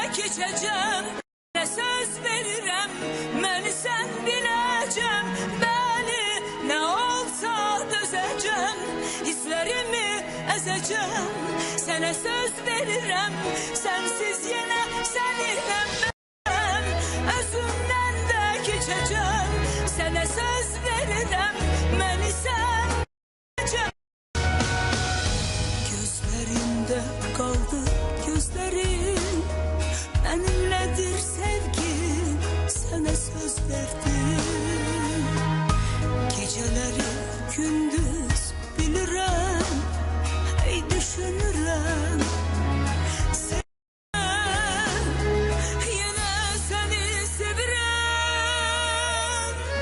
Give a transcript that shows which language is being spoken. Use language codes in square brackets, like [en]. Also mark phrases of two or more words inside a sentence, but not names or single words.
[az] keçəcəm, nə söz verirəm, məni sən biləcəm, bəli, nə olsa dözəcəm, hisslərimi əzəcəm, sənə söz verirəm, sənsiz yenə səninlə mən, özümdən də keçəcəm, sənə söz verirəm, məni sən biləcəm. Gözlərində qaldı gözlərim, [tr] benimledir sevgim, sana söz verdim. Geceleri gündüz bilirim, ey düşünürüm. Sen, yine seni sevirem.